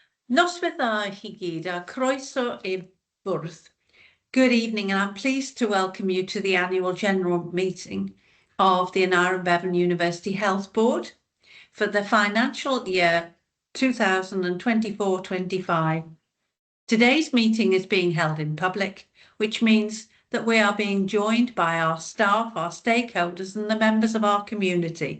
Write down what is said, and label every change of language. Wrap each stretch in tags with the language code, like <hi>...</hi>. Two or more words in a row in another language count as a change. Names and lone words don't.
<cy>Noswaith dda I gyd a croeso i'r bwrdd.</cy> <en>Good evening, and I'm pleased to welcome you to the annual general meeting of the Aneurin Bevan University Health Board for the financial year 2024-25. Today's meeting is being held in public, which means that we are being joined by our staff, our stakeholders, and the members of our community.</en>